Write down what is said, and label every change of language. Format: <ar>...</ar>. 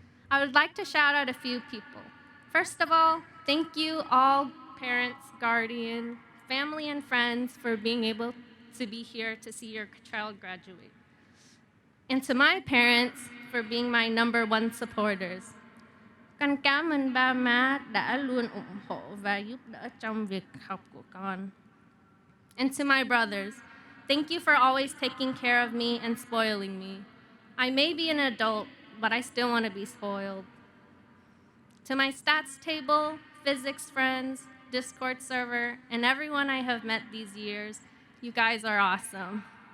<en>I would like to shout out a few people. First of all, thank you all parents, guardian, family, and friends for being able to be here to see your child graduate. And to my parents for being my #1 supporters.</en> <vi>Con cảm ơn ba má đã luôn ủng hộ và giúp đỡ trong việc học của con.</vi> <en>And to my brothers, thank you for always taking care of me and spoiling me. I may be an adult, but I still want to be spoiled. To my stats table, physics friends, Discord server, and everyone I have met these years, you guys are awesome.</en>